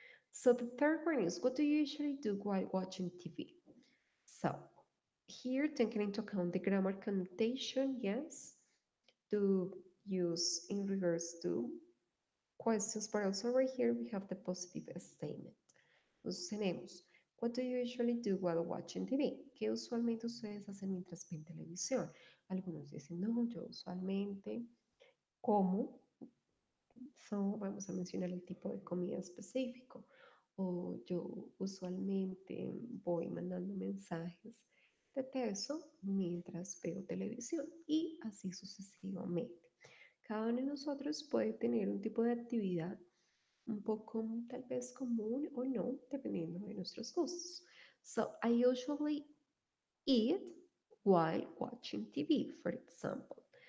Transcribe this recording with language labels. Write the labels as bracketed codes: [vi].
[en] So the third one is, what do you usually do while watching TV? So here, taking into account the grammar connotation, yes, to use in regards to questions, but also right here we have the positive statement. [es] Entonces tenemos, [en] what do you usually do while watching TV? [es] ¿Qué usualmente ustedes hacen mientras ven televisión? Algunos dicen, no, yo usualmente como. So, vamos a mencionar el tipo de comida específico. O yo usualmente voy mandando mensajes de texto mientras veo televisión y así sucesivamente. Cada uno de nosotros puede tener un tipo de actividad un poco tal vez común o no, dependiendo de nuestros gustos. [en] So, I usually eat while watching TV, for example.